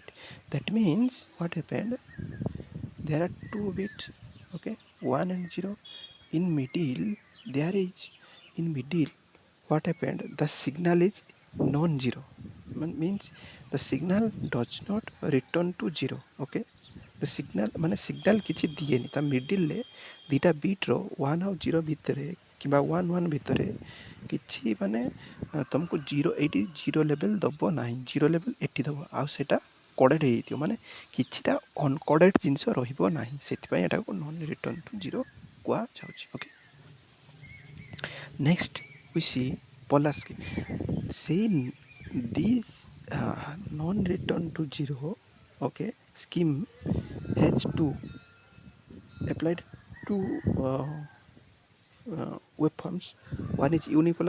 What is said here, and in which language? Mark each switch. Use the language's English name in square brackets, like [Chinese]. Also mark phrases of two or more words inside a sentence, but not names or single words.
[English] That means what happened, there are two bits, okay, 1 and 0. In middle there is, in middle what happened, the signal is non-zero, means the signal does not return to 0. Okay, the signal [Odia] ମାନେ signal କିଛି ଦିଏନି ତା ମିଡ଼ିଲରେ ଦୁଇଟା ବିଟ୍ର 1 ଆଉ 0 ଭିତରେ କିମ୍ବା 1 1 ଭିତରେ କିଛି ମାନେ ତୁମକୁ ଜିରୋ ଏଇଠି [English] zero level [Odia] ଦେବ ନାହିଁ, [English] zero level [Odia] ଏଠି ଦେବ, ଆଉ ସେଇଟା କଡ଼େଟ୍ ହେଇଯାଇଥିବ, ମାନେ କିଛିଟା ଅନକଡ଼େଟ୍ ଜିନିଷ ରହିବ ନାହିଁ, ସେଥିପାଇଁ ଏଟାକୁ [English] non return to zero [Odia] କୁହାଯାଉଛି। [English] okay, next we see polar scheme. Say these non-return to 0, okay, scheme has two applied two waveforms. One is unipolar.